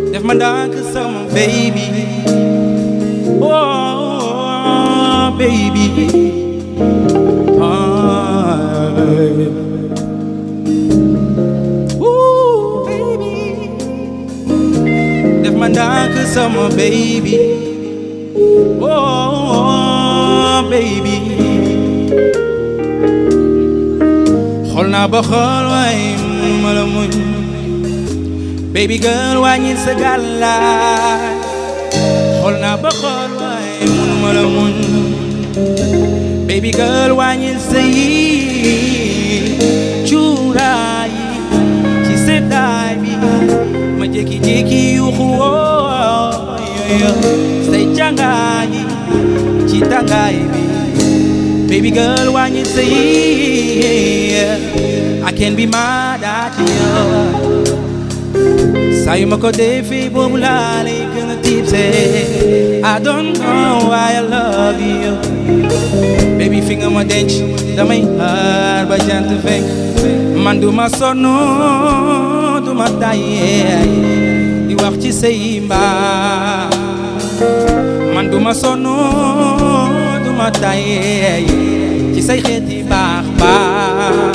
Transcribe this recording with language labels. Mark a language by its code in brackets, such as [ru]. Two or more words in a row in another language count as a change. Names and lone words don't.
[wo] Defma ndank sama baby, [en] oh baby, ooh baby. [wo] Defma ndank sama baby, [en] oh baby. [wo] Xool naa ba xool waaye mënuma la muñ. [en] Baby girl [wo] wàññil sa gàllaay. Xool naa ba xool waaye mënuma la muñ. [en] Baby girl [wo] wàññil sa yi cuuraay ci seddaay bi ma jékki-jékki yuuxu woo say càngaay ci tàngaay bi. [en] Baby girl [wo] wàññil sa yi [en] I can't be mad at you. [wo] Saa yu ma ko defee boobu laa lay gën a tipsee. [en] I don't know why I love you. [wo] Baby fi nga ma denc damay xaar ba jant fekk. Man du ma sonn du ma tàyyee di wax ci say mbaa. Man du ma sonn du ma tàyyee ci say xeeti baax baax.